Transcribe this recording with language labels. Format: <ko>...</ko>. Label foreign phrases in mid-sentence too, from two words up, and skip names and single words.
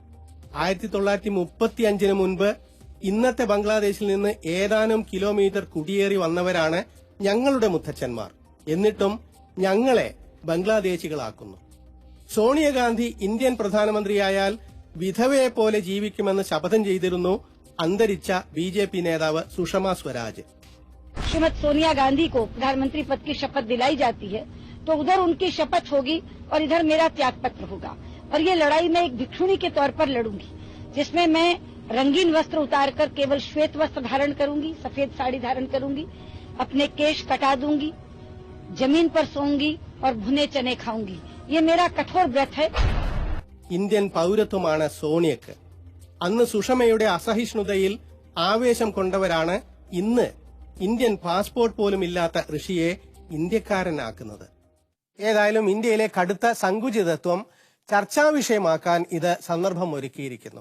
<ml>1935 മുൻപ് ഇന്നത്തെ ബംഗ്ലാദേശിൽ നിന്ന് ഏതാനും കിലോമീറ്റർ കുടിയേറി വന്നവരാണ് ഞങ്ങളുടെ മുത്തച്ഛന്മാർ. എന്നിട്ടും ഞങ്ങളെ ബംഗ്ലാദേശികളാക്കുന്നു. സോണിയാഗാന്ധി ഇന്ത്യൻ പ്രധാനമന്ത്രിയായാൽ വിധവയെപ്പോലെ ജീവിക്കുമെന്ന് ശപഥം ചെയ്തിരുന്നു അന്തരിച്ച BJP നേതാവ് സുഷമ സ്വരാജ്.</ml> <hi>श्रीमती सोनिया गांधी को प्रधानमंत्री पद की शपथ दिलाई जाती है तो उधर उनकी शपथ होगी और इधर मेरा त्याग पत्र होगा, और ये लड़ाई मैं एक भिक्षुणी के तौर पर लड़ूंगी, जिसमें मैं रंगीन वस्त्र उतारकर केवल श्वेत वस्त्र धारण करूंगी, सफेद साड़ी धारण करूंगी, अपने केश कटा दूंगी, जमीन पर सोऊंगी और भुने चने खाऊंगी. ये मेरा कठोर व्रत है.</hi> <ml>ഇന്ത്യൻ പൗരത്വമാണ് സോണിയക്ക്. അന്ന് സുഷമയുടെ അസഹിഷ്ണുതയിൽ ആവേശം കൊണ്ടവരാണ് ഇന്ന് ഇന്ത്യൻ പാസ്പോർട്ട് പോലും ഇല്ലാത്ത ഋഷിയെ ഇന്ത്യക്കാരനാക്കുന്നത്. ഏതായാലും ഇന്ത്യയിലെ കടുത്ത സങ്കുചിതത്വം ചർച്ചാ വിഷയമാക്കാൻ ഇത് സന്ദർഭം ഒരുക്കിയിരിക്കുന്നു.</ml>